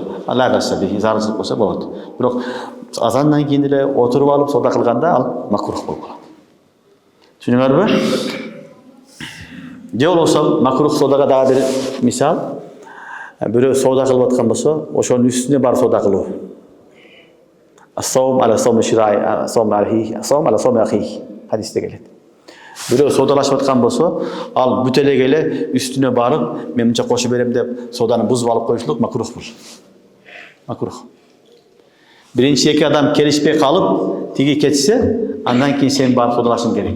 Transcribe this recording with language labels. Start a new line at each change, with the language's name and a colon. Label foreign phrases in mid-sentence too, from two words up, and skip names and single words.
Kyrgyz: Алла калса бир зарылчылык болсо болот. Бирок азандан кийин эле отуруп алып сода кылганда ал макрух болуп калат. Түшүнүңөрбү? Же болбосо макрух содага дагы бир мисал. Бирөө сода кылып аткан болсо, ошонун үстүнө барып сода кылуу.
Arabic: السوم على سوم شراء، السوم على سوم أخي.
Kyrgyz: Hadисте келет. Бирөө содалашып аткан болсо, ал бүтелеге эле үстүнө барып, мен мынча кошуп берем деп соданы бузуп алып коюшлук макрух бул. Макрух. Биринчи эки адам келишпей калып, тиги кетсе, андан кийин сен барып содалашың керек.